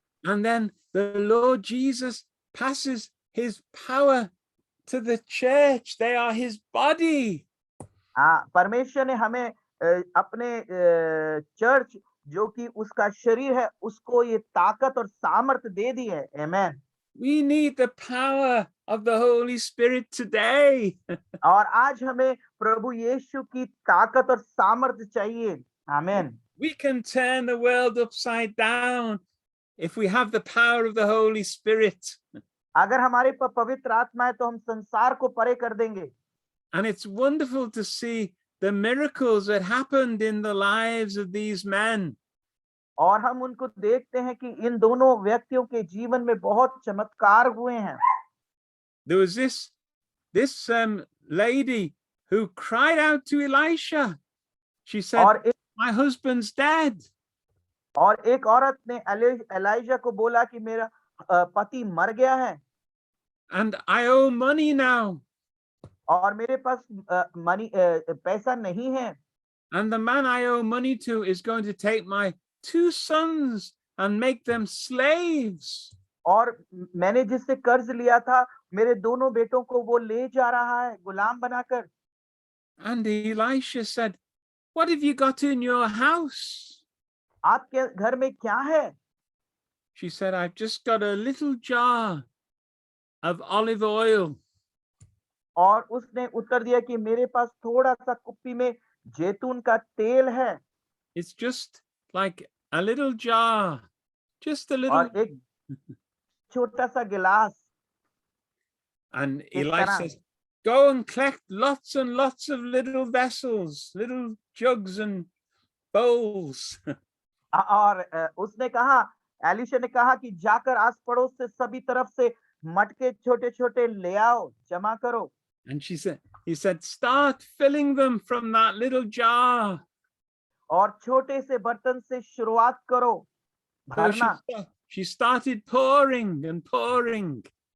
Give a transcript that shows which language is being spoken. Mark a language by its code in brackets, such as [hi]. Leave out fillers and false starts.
[en] And then the Lord Jesus passes his power to the church. They are his body. [hi] परमेश्वर ने हमें अपने church जो कि उसका शरीर है उसको ये ताकत और सामर्थ दे दी है। आमीन। [en] We need the power of the Holy Spirit today. [hi] और आज हमें प्रभु यीशु की ताकत और सामर्थ चाहिए। आमीन। [en] We can turn the world upside down if we have the power of the Holy Spirit. [hi] अगर हमारे पर पवित्र आत्मा है तो हम संसार को परे कर देंगे। [en] And it's wonderful to see the miracles that happened in the lives of these men. [hi] और हम उनको देखते हैं कि इन दोनों व्यक्तियों के जीवन में बहुत चमत्कार हुए हैं। [en] There was this lady who cried out to Elisha. She said, [hi] और एक [en] "My husband's dead." [hi] औरत ने एलाइजा को बोला कि मेरा पति मर गया है [en] And I owe money now. [hi] और मेरे पास पैसा नहीं है [en] And the man I owe money to is going to take my 2 sons and make them slaves. [hi] और मैंने जिससे कर्ज लिया था मेरे दोनों बेटों को वो ले जा रहा है गुलाम बनाकर। [en] And Elisha said, "What have you got in your house?" [hi] आपके घर में क्या है? [en] She said, "I've just got a little jar of olive oil." [hi] और उसने उत्तर दिया कि मेरे पास थोड़ा सा कुप्पी में जैतून का तेल है। [en] It's just like a little jar, just a little. [hi] और एक छोटा सा गिलास। [en] And [hi] इस [en] Elisha [hi] तरह। [en] says, "Go and collect lots and lots of little vessels, little jugs and bowls." [hi] और उसने कहा, एलिशा ने कहा कि जाकर आस पड़ोस से सभी तरफ से मटके छोटे छोटे ले आओ, जमा करो। [en] And he said, "Start filling them from that little jar." [hi] और छोटे से बर्तन से शुरुआत करो [en] So [hi] भरना। [en] she started pouring and pouring.